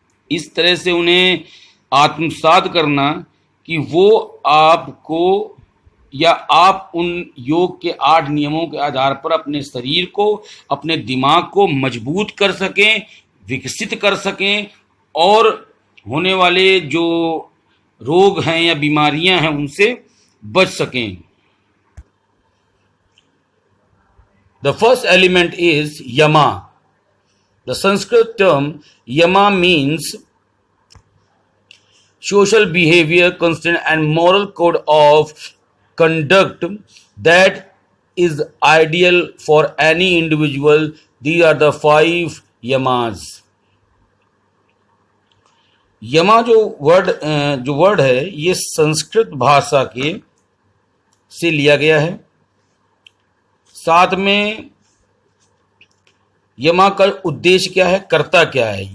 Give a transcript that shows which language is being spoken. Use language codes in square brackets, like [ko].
[hi] इस तरह से उन्हें आत्मसात करना कि वो आपको या आप उन योग के आठ नियमों के आधार पर अपने शरीर को, अपने दिमाग को मजबूत कर सकें, विकसित कर सकें और होने वाले जो रोग हैं या बीमारियां हैं उनसे बच सकें. [en] The first element is yama. The Sanskrit term yama means social behavior, constraint and moral code of conduct that is ideal for any individual. These are the 5 yamas. [hi] यमा जो वर्ड है ये संस्कृत भाषा के से लिया गया है. साथ में यमा का उद्देश्य क्या है, कर्ता क्या है.